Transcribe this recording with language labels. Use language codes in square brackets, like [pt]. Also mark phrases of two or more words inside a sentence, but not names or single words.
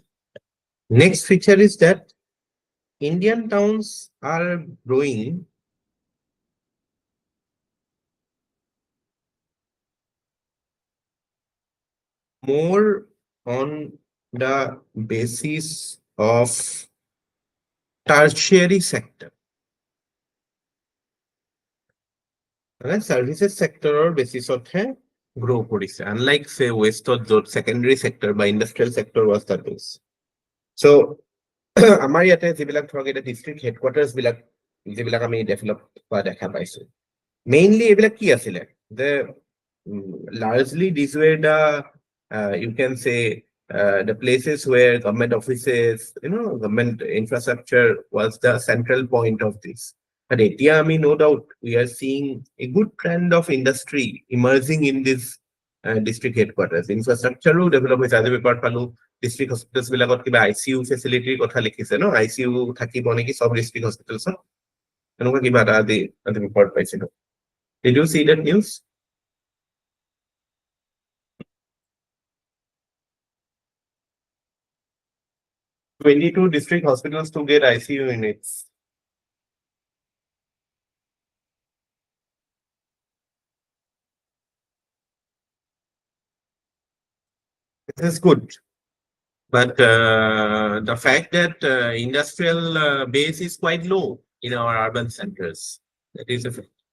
[en] Next feature is that Indian towns are growing more on the basis of tertiary sector. Services sector or basis of grow [as] কৰিছে, [en] unlike say westত [as] য'ত [en] secondary sector বা industrial sector was the base. [as] So আমাৰ ইয়াতে যিবিলাক ধৰক এটা [en] district headquarters [as] যিবিলাক আমি develop হোৱা দেখা পাইছো, mainly এইবিলাক কি আছিলে? [en] Largely these were the you can say the places where government offices, government infrastructure was the central point of this. But etia no doubt we are seeing a good trend of industry emerging in this district headquarters. Infrastructure develop [as] hoise. Aji paper palu [en] district hospitals [as] bilagot kiba [en] ICU facility [as] kotha likhise no, ICU thakibo neki sob [en] district hospitals [as] enuka kiba aji report paisilo. [en] Did you see that news? 22 district hospitals to get ICU units. This is good, but the fact that industrial base is quite low in our urban centers, that is a fact.